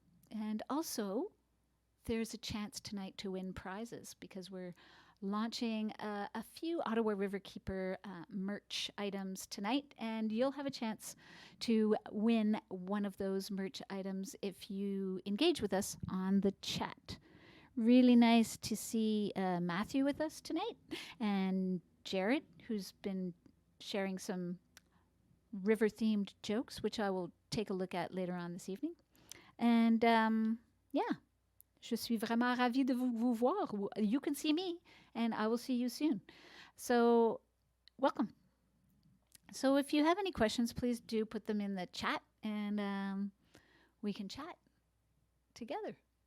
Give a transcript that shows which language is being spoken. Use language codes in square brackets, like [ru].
[en] And also, there's a chance tonight to win prizes because we're launching a few Ottawa Riverkeeper merch items tonight, and you'll have a chance to win one of those merch items if you engage with us on the chat. Really nice to see Matthew with us tonight, and Jared, who's been sharing some river-themed jokes, which I will take a look at later on this evening. [fr] And je suis vraiment ravie de vous voir. [en] You can see me, and I will see you soon. So, welcome. So, if you have any questions, please do put them in the chat, and we can chat together.